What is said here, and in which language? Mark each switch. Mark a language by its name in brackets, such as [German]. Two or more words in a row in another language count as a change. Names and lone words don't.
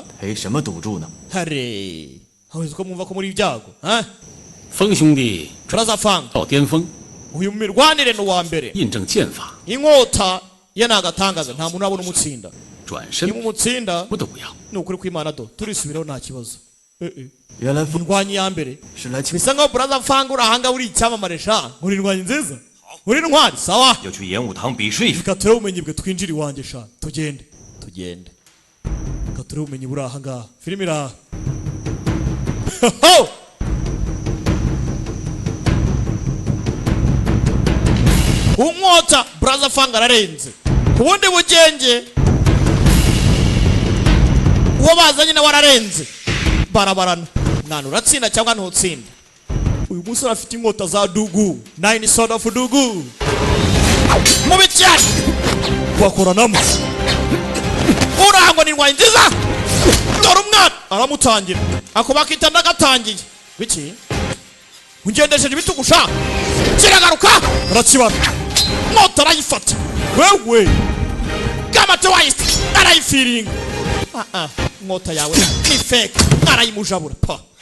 [Chinese] 赔什么赌注呢？ [Kinyarwanda] hare hawezi ko mwumva ko muri ibyago ha [Chinese] 风兄弟 [Kinyarwanda] turazafanga [Chinese] 到巅峰， [Kinyarwanda] uyu mirwanire ni uwa mbere [Chinese] 印证剑法， [Kinyarwanda] inkota ye nagatangaza nta muntu abona umutsinda [Chinese] 转身 [Kinyarwanda] niba umutsinda [Chinese] 不都不要。 [Kinyarwanda] ni ukuri kw'Imana do turisubiraho nta kibazo [Chinese] 原来风 [Kinyarwanda] indwanyi ya mbere [Chinese] 是来请 [Kinyarwanda] bisa nkaho brother fanga uri ahanga uri icyamamare sha uri indwanyi nziza uri intwari sawa [Chinese] 要去演武堂比试一番。 [Kinyarwanda] reka turebe ubumenyi bwe twinjire iwanjye sha tugende reka turebe ubumenyi buri aha ngaha filime iri aha umwota brother fanga ararenze ku bundi bugenge uwo bazanye nawe ararenze barabarana mwana uratsinda cyangwa ntutsinda uyu musore afite inkota za dugu 9 [English] sword of dugu [Kinyarwanda] mubi cyane bakoranamo urangwa ni indwanyi nziza dore umwana aramutangira ako bakita ndagatangiye biki ungendesheje ibitugu sha kiragaruka arakibara moto arayifata wewe gamate wayise arayifiringa inkota yawe ni fake arayimujabura pa